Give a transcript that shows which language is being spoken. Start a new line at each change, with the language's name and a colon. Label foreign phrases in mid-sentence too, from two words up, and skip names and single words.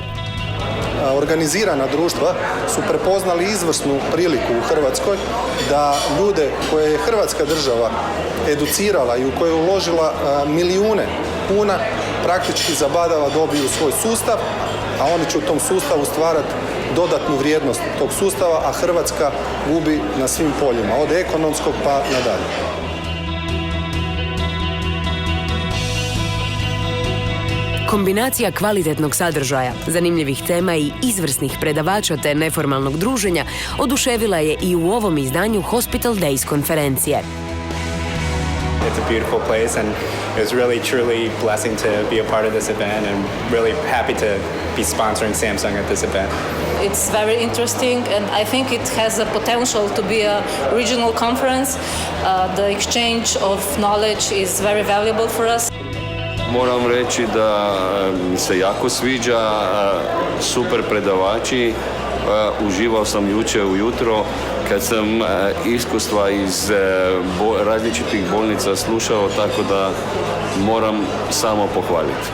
Croatian: Organizirana društva su prepoznali izvrsnu priliku u Hrvatskoj da ljude koje je Hrvatska država educirala i u koje je uložila milijune kuna praktički zabadava dobiju svoj sustav, a oni će u tom sustavu stvarati dodatnu vrijednost tog sustava, a Hrvatska gubi na svim poljima, od ekonomskog pa nadalje. Kombinacija kvalitetnog sadržaja, zanimljivih tema i izvrsnih predavača te neformalnog druženja oduševila je i u ovom izdanju Hospital Days konferencije.
English: It's a beautiful place and It was really, truly blessing to be a part of this event and really happy to be sponsoring Samsung at this event. It's very interesting and I think it has a potential to be a regional conference. The exchange of knowledge is very valuable for us.
Croatian: Moram reći da mi se jako sviđa, super predavači. Uživao sam jučer ujutro kad sam iskustva iz različitih bolnica slušao, tako da moram samo pohvaliti.